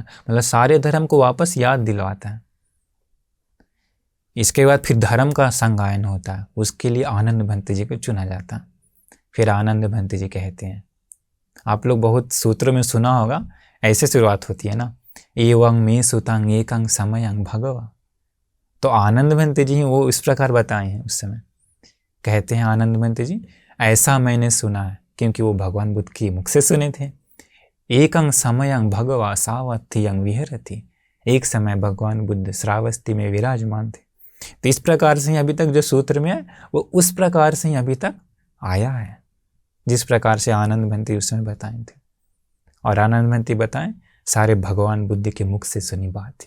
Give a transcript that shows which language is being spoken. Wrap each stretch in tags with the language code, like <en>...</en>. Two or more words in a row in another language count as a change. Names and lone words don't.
<hi>मतलब सारे धर्म को वापस याद दिलवाता है। इसके बाद फिर धर्म का संगायन होता है, उसके लिए आनंद भंते जी को चुना जाता है। फिर आनंद भंते जी कहते हैं, आप लोग बहुत सूत्रों में सुना होगा, ऐसे शुरुआत होती है ना,</hi> <pi>एवं मे सुतांग एकंग समयंग भगवा।</pi> <hi>तो आनंद भंते जी वो इस प्रकार बताए हैं। उस समय कहते हैं आनंद भंते जी, ऐसा मैंने सुना है, क्योंकि वो भगवान बुद्ध के मुख से सुने थे।</hi> <pi>एकंग समयंग भगवा सावत्यंग विहरति।</pi> <hi>एक समय भगवान बुद्ध श्रावस्ती में विराजमान थे। तो इस प्रकार से ही अभी तक जो सूत्र में है वो उस प्रकार से ही अभी तक आया है, जिस प्रकार से आनंद भंते उस समय बताए थे। और आनंद भंते बताएं सारे भगवान बुद्ध के मुख से सुनी बात थी।</hi>